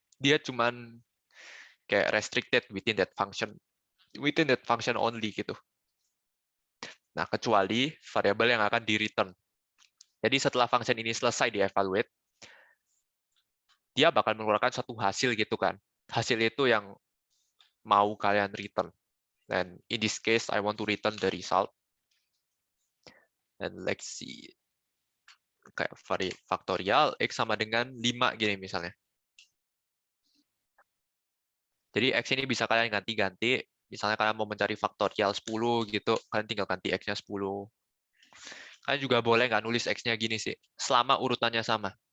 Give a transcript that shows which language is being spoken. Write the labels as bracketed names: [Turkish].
[Indonesian] Dia cuman kayak [English] restricted within that function only [Indonesian] gitu. Nah, kecuali variabel yang akan di return. Jadi setelah function ini selesai dievaluate, dia bakal mengeluarkan satu hasil gitu kan. Hasil itu yang mau kalian return. [English] Dan in this case, I want to return the result. And let's see. [Indonesian] Kayak faktorial, X sama dengan 5 gini misalnya. Jadi X ini bisa kalian ganti-ganti. Misalnya kalian mau mencari faktorial 10 gitu, kalian tinggal ganti X-nya 10. Kalian juga boleh nggak nulis X-nya gini sih, selama urutannya sama.